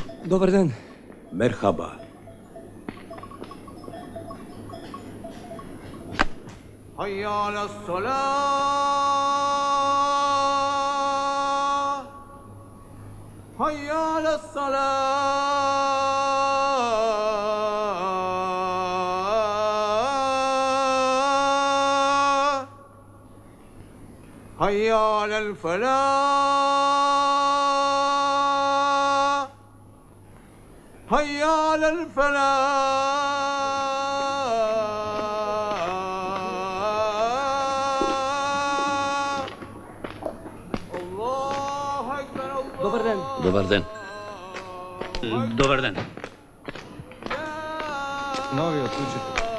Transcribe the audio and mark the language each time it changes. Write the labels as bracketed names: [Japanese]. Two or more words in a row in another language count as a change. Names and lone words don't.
[Macedonian] Добар ден. Мерхаба. [Arabic] حي على الصلاة حي على الصلاة حي على الفلاح حي على الفلاح [Macedonian] Добар ден. Добар ден. Добар ден. Новиот учител.